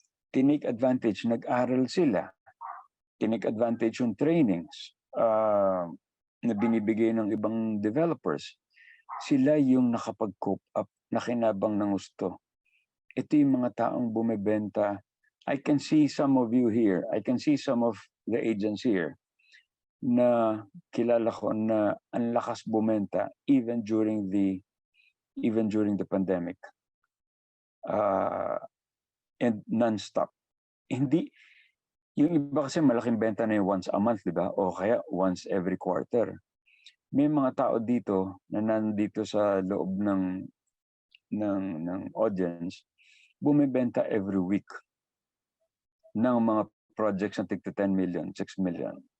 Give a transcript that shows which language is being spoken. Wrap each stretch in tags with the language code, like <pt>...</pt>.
<tl>tinake advantage, nag-aral sila, tinake advantage yung trainings na binibigay ng ibang developers. Sila yung nakapag-cope up, nakinabang ng gusto. Ito yung mga taong bumibenta.</tl> <en>I can see some of you here. I can see some of the agents here</en> <tl>na kilala ko na ang lakas bumenta</tl> <en>even during the pandemic. And non-stop.</en> <tl>Hindi, yung iba kasi malaking benta na yung once a month, di ba? O kaya once every quarter. May mga tao dito na nandito sa loob ng audience, bumibenta every week ng mga projects na tig 10 million, 6 million.</tl>